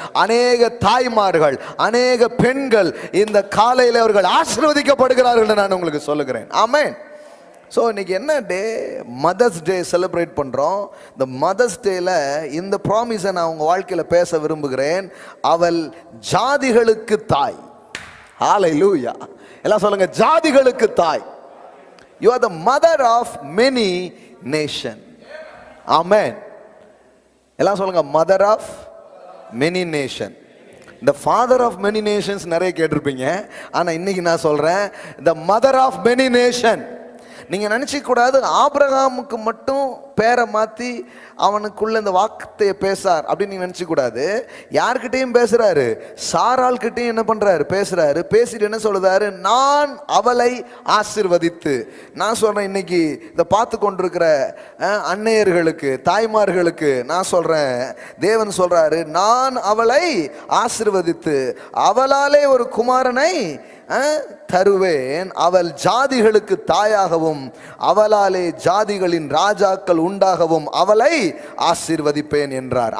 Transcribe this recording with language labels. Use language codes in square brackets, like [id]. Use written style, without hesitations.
[ta] அநேக தாய்மார்கள், அநேக பெண்கள் இந்த காலையில் அவர்கள் ஆசீர்வதிக்கப்படுகிறார்கள் நான் உங்களுக்கு சொல்லுகிறேன். ஆமென். ஸோ இன்னைக்கு என்ன டே? மதர்ஸ் டே செலிப்ரேட் பண்ணுறோம். இந்த மதர்ஸ் டேல இந்த ப்ராமிஸை நான் உங்கள் வாழ்க்கையில் பேச விரும்புகிறேன். அவள் ஜாதிகளுக்கு தாய். ஹல்லேலூயா. எல்லாம் சொல்லுங்க, ஜாதிகளுக்கு தாய். [en] You are the mother of many nation. Amen. [ta] எல்லாம் சொல்லுங்க, [en] mother of many nation. The father of many nations [ta] நிறைய கேட்டிருப்பீங்க. ஆனா இன்னைக்கு நான் சொல்றேன், [en] the mother of many nation. [ta] நீங்க நினைச்சிக்க கூடாது ஆபிரகாமுக்கு மட்டும் பேரை மாத்தி அவனுக்குள்ள இந்த வார்த்தையை பேசார் அப்படின்னு நீங்க நினைச்சிக்க கூடாது. யார்கிட்டையும் பேசுறாரு, சாராள் கிட்டையும் என்ன பண்றாரு, பேசுறாரு. பேசிட்டு என்ன சொல்றாரு, நான் அவளை ஆசீர்வதித்து. நான் சொல்றேன், இன்னைக்கு இதை பார்த்து கொண்டிருக்கிற அன்னையர்களுக்கு, தாய்மார்களுக்கு நான் சொல்றேன், தேவன் சொல்றாரு, நான் அவளை ஆசீர்வதித்து அவளாலே ஒரு குமாரனை தருவேன், அவள் ஜாதிகளுக்கு தாயாகவும் அவளாலே ஜாதிகளின் ராஜாக்கள் உண்டாகவும் அவளை ஆசீர்வதிப்பேன் என்றார்.